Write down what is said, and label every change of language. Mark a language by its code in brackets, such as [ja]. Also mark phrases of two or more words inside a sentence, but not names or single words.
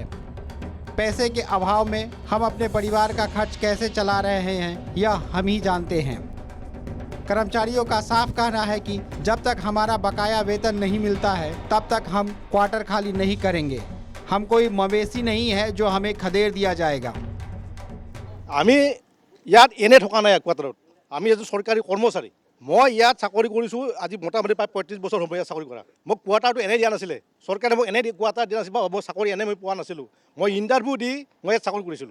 [hi] पैसे के अभाव में हम अपने परिवार का खर्च कैसे चला रहे हैं यह हम ही जानते हैं। कर्मचारियों का साफ कहना है कि जब तक हमारा बकाया वेतन नहीं मिलता है तब तक हम क्वार्टर खाली नहीं करेंगे। हम कोई मवेशी नहीं है जो हमें खदेड़ दिया जाएगा। [as] আমি ইয়াত এনে থকা নাই কোৱাৰ্টাৰত। আমি এজন চৰকাৰী কৰ্মচাৰী। মই ইয়াত চাকৰি কৰিছোঁ আজি মোটামুটি প্ৰায় 35 বছৰ হ'ব ইয়াত চাকৰি কৰা। মোক কোৱাৰ্টাৰটো এনে দিয়া নাছিলে। চৰকাৰে মোক এনে কোৱাৰ্টাৰ দিয়া নাছিল বা মই চাকৰি এনে মই পোৱা নাছিলোঁ। মই ইণ্টাৰভিউ দি মই ইয়াত চাকৰি কৰিছিলোঁ।